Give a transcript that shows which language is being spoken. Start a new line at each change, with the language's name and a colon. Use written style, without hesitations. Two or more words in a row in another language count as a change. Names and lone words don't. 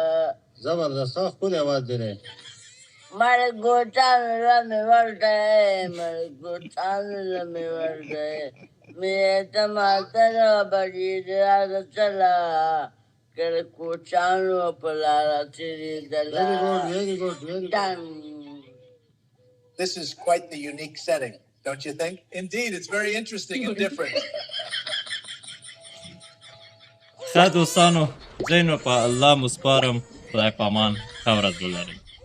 Pashto: زبردست ښه ښکلی آواز دی دی مال ګوتان رمې ورته مال ګوتان رمې ورته مې ته ماتره بډې راځه چله کله کوچانو په لاره تېرېدله
English: very good This is quite the unique setting, don't you think? Indeed, it's very interesting and different.
Pashto: ښه دوستانو ځای نو په الله مو سپارم خدای په امان ښه ورځ ولرئ